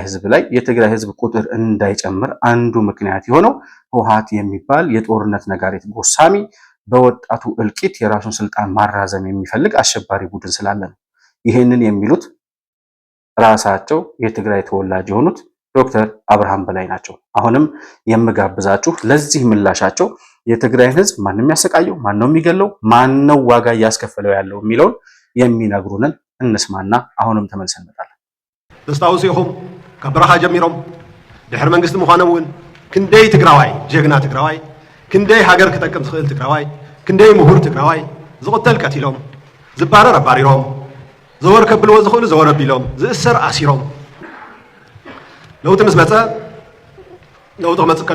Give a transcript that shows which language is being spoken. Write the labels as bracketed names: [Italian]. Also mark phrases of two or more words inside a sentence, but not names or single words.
[Amharic] ህዝብ ላይ የትግራይ ህዝብ ቁጥር እንዳይጨምር አንዱ ምክንያት የሆነው ህወሓት የሚባል የጦርነት ነጋሪት ጎሳሚ በወጣቱ እልቂት የራሱን ስልጣን ማራዘም የሚፈልግ አሸባሪ ቡድን ስላለ ነው። ይሄንን የሚሉት ራሳቸው የትግራይ ተወላጅ የሆኑት ዶክተር አብርሃም በላይ ናቸው። አሁንም የምጋብዛችሁ ለዚህ ምላሻቸው የትግራይን ህዝብ ማንም ያሰቃየው፣ ማነው የሚገለው፣ ማነው ዋጋ እያስከፈለው ያለው የሚለውን የሚነግሩንን እንስማና አሁንም ተመልሰን እንመጣለን። [Tigrinya] ተስታውሱ ኢኹም ካብ በረኻ ጀሚሮም ድሕሪ መንግስቲ ምዃኖም እውን ክንደይ ትግራዋይ ጀግና ትግራዋይ ክንደይ ሃገር ክጠቅም ዝኽእል ትግራዋይ ክንደይ ምሁር ትግራዋይ ዝቕተል ቀቲሎም ዝባረር ኣባሪሮም ዘወር ከብልዎ ዝኽእሉ ዘወር ኣቢሎም ዝእሰር ኣሲሮም ለውጢ ምስ መፀ ለውጢ ክመፅእ ከሎ